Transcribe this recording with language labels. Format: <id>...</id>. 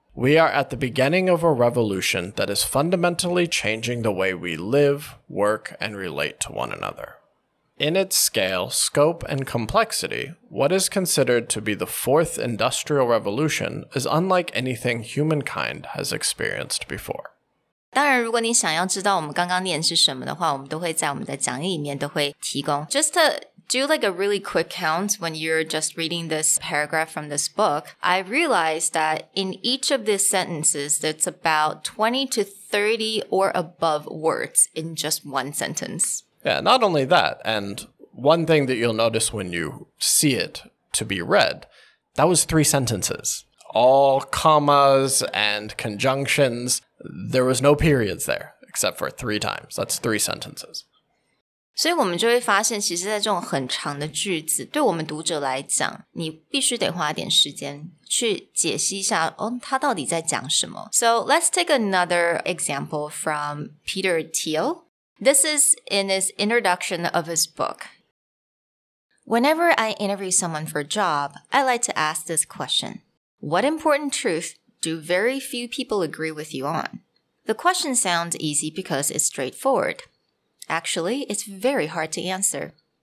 <en>We are at the beginning of a revolution that is fundamentally changing the way we live, work, and relate to one another. In its scale, scope, and complexity, what is considered to be the fourth industrial revolution is unlike anything humankind has experienced before.</en> <zh>当然，如果你想要知道我们刚刚念是什么的话，我们都会在我们的讲义里面都会提供。</zh> <en>Just to do like a really quick count when you're just reading this paragraph from this book, I realized that in each of these sentences, there's about 20 to 30 or above words in just one sentence. Yeah, not only that, and one thing that you'll notice when you see it to be read, that was 3 sentences. All commas and conjunctions. There was no periods there, except for 3 times. That's 3 sentences.</en> <zh>所以我们就会发现，其实在这种很长的句子，对我们读者来讲，你必须得花一点时间去解析一下，他到底在讲什么。</zh> <en>So let's take another example from Peter Thiel. This is in his introduction of his book. Whenever I interview someone for a job, I like to ask this question. What important truth do very few people agree with you on? The question sounds easy because it's straightforward. Actually, it's very hard to answer.</en>